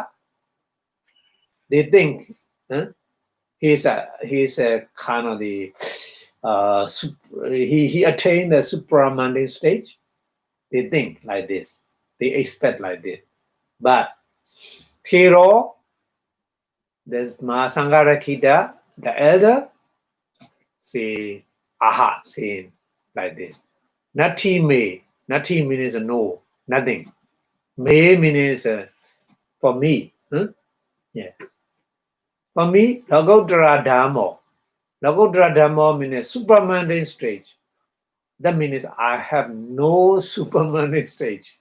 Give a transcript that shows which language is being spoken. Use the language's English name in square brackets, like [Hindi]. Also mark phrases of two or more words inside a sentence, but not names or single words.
[English] They think he's a kind of the he attained the supramundane stage. They think like this. They expect like this. But Hero, the Mahasangharakkhita, the elder, say aha, saying like this. [Pali] Nati me. [English] Nati means no, nothing. Me means for me. Yeah. For me, [Pali] Lokottara Dhamma. Lokottara Dhamma [English] means supermundane stage. That means I have no supermundane stage.